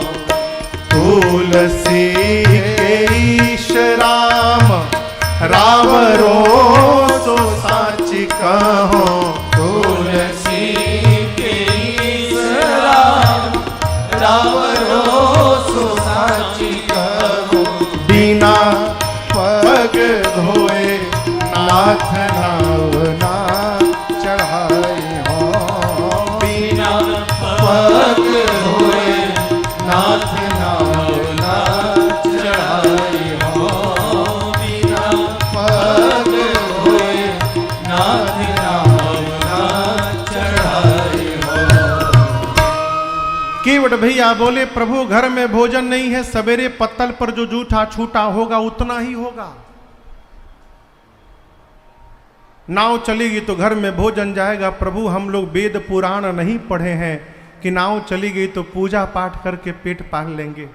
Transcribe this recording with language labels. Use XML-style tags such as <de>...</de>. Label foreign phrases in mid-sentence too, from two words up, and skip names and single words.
<bra>तुलसी के ईश राम रावरो सो साची कहो। तुलसी के राम रावरो सो साची कहो। बिना पग धोए नाथ नावना चढ़ाई हो। बिना पग धोए नाथ नावना चढ़ाई हो। बिना पग धोए नाथ नावना चढ़ाई हो।</bra> <hi>केवट भैया बोले, प्रभु घर में भोजन नहीं है, सवेरे पत्तल पर जो जूठा छूटा होगा उतना ही होगा। नाव चलेगी तो घर में भोजन जाएगा। प्रभु हम लोग वेद पुराण नहीं पढ़े हैं कि नाव चली गई तो पूजा पाठ करके पेट पाल लेंगे।</hi>